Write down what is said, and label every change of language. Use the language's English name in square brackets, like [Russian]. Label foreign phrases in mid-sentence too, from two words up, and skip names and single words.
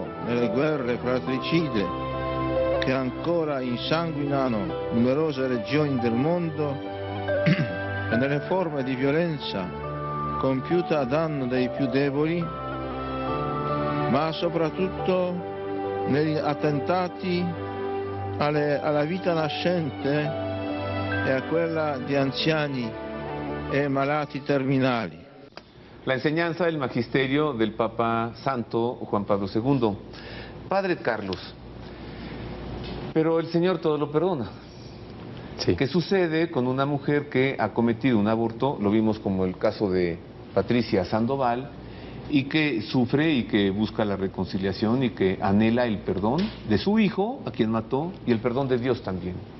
[Italian] nelle guerre fratricide che ancora insanguinano numerose regioni del mondo e nelle forme di violenza compiuta a danno dei più deboli, ma soprattutto negli attentati alla vita nascente e a quella di anziani e malati terminali. [Spanish] La enseñanza del magisterio del Papa Santo Juan Pablo II. Padre Carlos, pero el Señor todo lo perdona. Sí. ¿Qué sucede con una mujer que ha cometido un aborto? Lo vimos como el caso de Patricia Sandoval, y que sufre y que busca la reconciliación y que anhela el perdón de su hijo, a quien mató, y el perdón de Dios también.